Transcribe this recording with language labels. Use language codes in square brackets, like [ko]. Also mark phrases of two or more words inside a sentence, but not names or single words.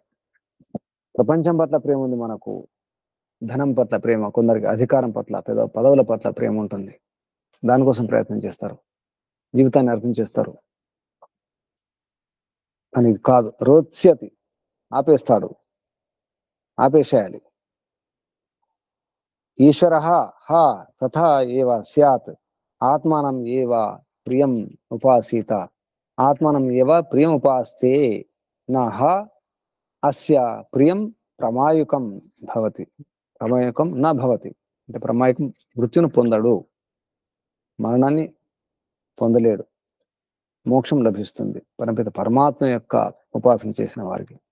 [te] ప్రపంచం పట్ల ప్రేమ ఉంది మనకు, ధనం పట్ల ప్రేమ, కొందరికి అధికారం పట్ల, పదవుల పట్ల ప్రేమ ఉంటుంది. దానికోసం ప్రయత్నం చేస్తారు, జీవితాన్ని అర్థం చేస్తారు. అని కాదు, రోత్స్యతి ఆపేస్తాడు, ఆపేసేయాలి. [sa] ईश्वर तथा एव स्यात् आत्मानं एव प्रियं उपासीत आत्मानं एव प्रियं उपास्ते नह अस्य प्रियं प्रमायुकं भवति. प्रमायुकं न भवति [te] అంటే ప్రమాయుకం మృత్యును పొందడు, మరణాన్ని పొందలేడు, మోక్షం లభిస్తుంది పరమపిత పరమాత్మ యొక్క ఉపాసన చేసిన వారికి.